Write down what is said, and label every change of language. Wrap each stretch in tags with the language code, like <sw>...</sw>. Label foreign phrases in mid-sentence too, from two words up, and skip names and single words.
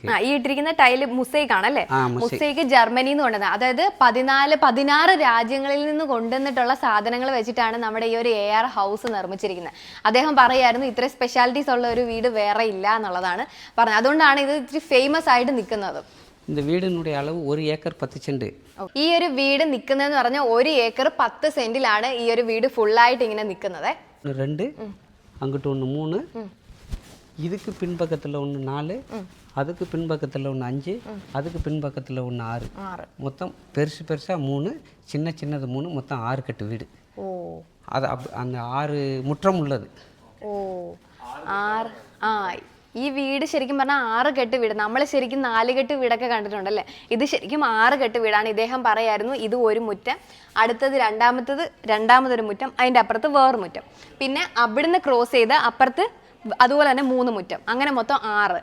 <ml>ഈ ഇട്ടിരിക്കുന്ന ടൈല് മുസൈക്ക് ആണല്ലേ? മുസൈക്ക് ജർമ്മനിയിൽ നിന്ന് കൊണ്ടുവന്നത്. അതായത് 16 രാജ്യങ്ങളിൽ നിന്ന് കൊണ്ടുവന്നിട്ടുള്ള സാധനങ്ങൾ വെച്ചിട്ടാണ് നമ്മുടെ ഈ ഒരു AR ഹൗസ് നിർമ്മിച്ചിരിക്കുന്നത്. അദ്ദേഹം പറയായിരുന്നു ഇത്ര സ്പെഷ്യാലിറ്റീസ് ഉള്ള ഒരു വീട് വേറെ ഇല്ല എന്നുള്ളതാണ് പറഞ്ഞത്. അതുകൊണ്ടാണ് ഇത് ഇത്തിരി ഫേമസ് ആയിട്ട് നിൽക്കുന്നത്.</ml> <ta>இந்த வீടിனுடைய அளவு 1 ഏക്കർ 10 സെന്റ്.</ta> <ml>ഈ ഒരു വീട് നിൽക്കുന്നതെന്ന് പറഞ്ഞാൽ 1 ഏക്കർ 10 സെന്റിലാണ് ഈ ഒരു വീട് ഫുള്ളായിട്ട് ഇങ്ങനെ നിൽക്കുന്നത്. 2 അങ്ങോട്ട് 1 3,</ml> <ta>இதுக்கு பின்பக்கத்தில் 1 4, அதுக்கு பின்பக்கத்தில் 1 5, அதுக்கு பின்பக்கத்தில் 1 6. மொத்தம் பெருசாக 3, சின்னது 3, மொத்தம் 6 கட்டு வீடு. அது அந்த 6 முற்றம் உள்ளது.</ta> <ml>ഈ വീട് ശരിക്കും പറഞ്ഞാൽ 6 കെട്ട് വീട്. നമ്മൾ ശരിക്കും 4 കെട്ട് വീടൊക്കെ കണ്ടിട്ടുണ്ടല്ലേ, ഇത് ശരിക്കും 6 കെട്ട് വീടാണ്. ഇദ്ദേഹം പറയായിരുന്നു ഇത് ഒരു മുറ്റം, അടുത്തത് രണ്ടാമതൊരു മുറ്റം, അതിൻ്റെ അപ്പുറത്ത് വേറൊരു മുറ്റം, പിന്നെ അവിടുന്ന് ക്രോസ് ചെയ്ത് അപ്പുറത്ത് അതുപോലെ തന്നെ 3 മുറ്റം, അങ്ങനെ മൊത്തം 6.</ml>